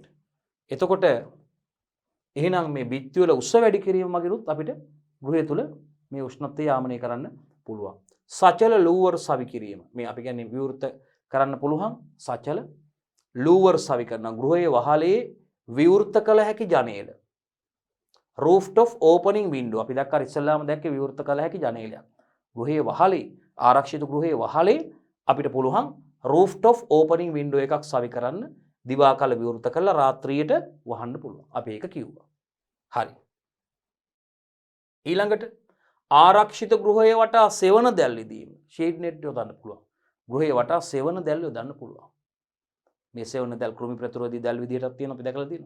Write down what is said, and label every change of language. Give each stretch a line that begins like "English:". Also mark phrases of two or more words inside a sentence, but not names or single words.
Sinhala: එතකොට එහෙනම් මේ බිත්ති වල උස්ස වැඩි කිරීම මගිනුත් අපිට ගෘහය තුල මේ උෂ්ණත්වය යාමනය කරන්න පුළුවන්. සචල ලූවර් සවි කිරීම. මේ අපි කියන්නේ විවෘත කරන්න පුළුවන් සචල ලූවර් සවි කරන ගෘහයේ වහලේ විවෘත කළ හැකි ජනේල
English: rooftop opening window
Sinhala: අපි දැක්කා ඉස්සෙල්ලාම දැක්කේ විවෘත කළ හැකි ජනේලයක් ගෘහයේ වහලේ ආරක්ෂිත ගෘහයේ වහලේ අපිට පුළුවන්
English: rooftop opening window
Sinhala: එකක් සවි කරන්න දිවා කාල විවෘත කරලා රාත්‍රියට වහන්න පුළුවන්. අපි ඒක කිව්වා. හරි. ඊළඟට ආරක්ෂිත ගෘහය වටා සෙවන දැල් ඉදීම.
English: shade net
Sinhala: යොදන්න පුළුවන්. ගෘහය වටා සෙවන දැල් යොදන්න පුළුවන්. මේ සෙවන දැල් කෘමි ප්‍රතිරෝධී දැල් විදිහටත් තියෙනවා අපි දැකලා තියෙනවා.